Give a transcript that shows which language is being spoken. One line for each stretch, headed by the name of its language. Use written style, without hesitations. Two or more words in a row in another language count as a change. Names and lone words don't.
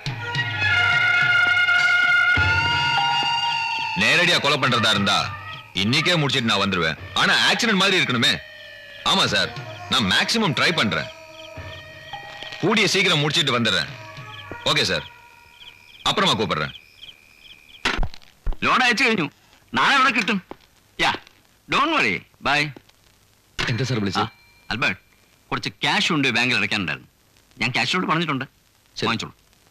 Tamil: நேரடியா கொலை பண்றதா இருந்தா இன்னைக்கே முடிச்சிட்டு நான் வந்துருவேன் ஆனா ஆக்சிடென்ட் மாதிரி இருக்கணுமே ஆமா சார் நான் மேக்ஸிமம் ட்ரை பண்றேன் கூடிய சீக்கிரம் முடிச்சிட்டு வந்துடுறேன். ஓகே சார், அப்புறமா கூப்பிடுறேன்.
Malayalam: ലോൺ അയച്ചു കഴിഞ്ഞു. നാളെ അവിടെ കിട്ടും.
English: yeah don't worry. bye.
Malayalam: എന്താ സാർ വിളിച്ചത്? ആൽബർട്ട്, കുറച്ച് ക്യാഷ് ഉണ്ട് ബാങ്കിൽ അടയ്ക്കാനുണ്ടായിരുന്നു. ഞാൻ ക്യാഷിനോട് പറഞ്ഞിട്ടുണ്ട്. ശരി. വാങ്ങിച്ചോളൂ.